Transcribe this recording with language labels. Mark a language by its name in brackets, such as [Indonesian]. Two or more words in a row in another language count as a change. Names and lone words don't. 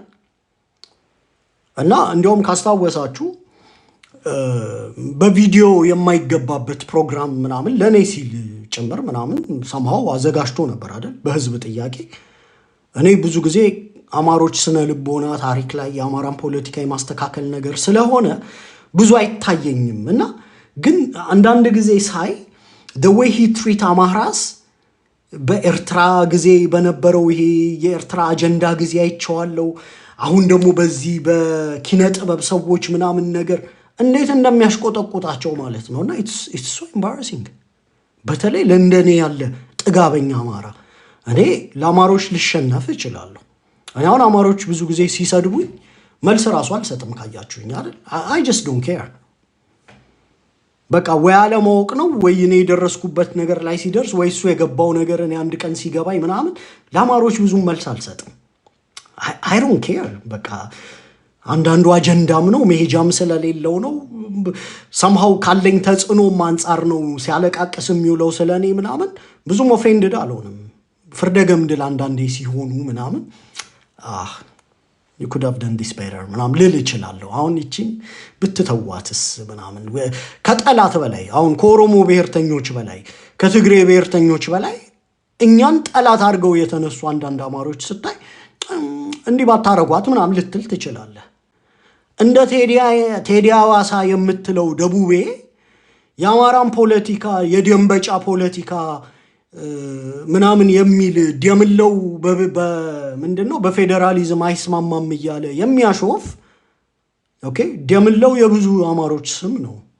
[Amharic] እና እንደውም ካስታወሳችሁ በቪዲዮ የማይገባበት ፕሮግራም ምናምን ለኔ ሲል ጭምር ምናምን ሰማው አዘጋጅቶ ነበር አይደል? በህዝብ ጥያቄ እኔ ብዙ ጊዜ አማሮች ስነ ልቦና ታሪክ ላይ የአማራን ፖለቲካ የማስተካከል ነገር ስለሆነ ብዙ አይታየኝም እና ግን አንዳንድ ጊዜ ሳይ [English] the way he treat [Amharic] አማራስ በኤርትራ ጊዜ በነበረው ይሄ የኤርትራ አጀንዳ ጊዜ አይቼዋለሁ። አሁን ደግሞ በዚህ በኪነ ጥበብ ሰዎች ምናምን ነገር እንዴት እንደሚያሽቆጠቁጣቸው ማለት ነውና [English] it's so embarrassing። [Amharic] በተለይ ለእንደኔ ያለ ጥጋበኛ አማራ እኔ ለአማሮች ልሸነፍ እችላለሁ። እኔ አሁን አማሮች ብዙ ጊዜ ሲሰድቡኝ መልስ ራሱ አልሰጥም ካያችሁኝ አይደል? [English] I just don't care። [Amharic] በቃ ወይ አለማወቅ ነው ወይ እኔ የደረስኩበት ነገር ላይ ሲደርስ ወይ እሱ የገባው ነገር እኔ አንድ ቀን ሲገባኝ ምናምን ለአማሮች ብዙ መልስ አልሰጥም። [English] I don't care። [Amharic] በቃ አንዳንዱ አጀንዳም ነው መሄጃም ስለሌለው ነው somehow ካለኝ ተጽዕኖም አንጻር ነው ሲያለቃቅስ የሚውለው ስለኔ ምናምን ብዙም ኦፌንድድ አልሆንም። ፍርደገምድል አንዳንዴ ሲሆኑ ምናምን [English] you could have done this better [Amharic] ምናምን ልል እችላለሁ። አሁን እቺን ብትተዋትስ ምናምን ከጠላት በላይ አሁን ከኦሮሞ ብሔርተኞች በላይ ከትግሬ ብሔርተኞች በላይ እኛን ጠላት አድርገው የተነሱ አንዳንድ አማሮች ስታይ እንዲህ ባታረጓት ምናምን ልትል ትችላለህ። እንደ ቴዲ አዋሳ የምትለው ደቡቤ የአማራን ፖለቲካ የደንበጫ ፖለቲካ ምናምን የሚል ደምለው ምንድነው በፌደራሊዝም አይስማማም እያለ የሚያሾፍ ኦኬ ደምለው የብዙ አማሮች ስም ነው።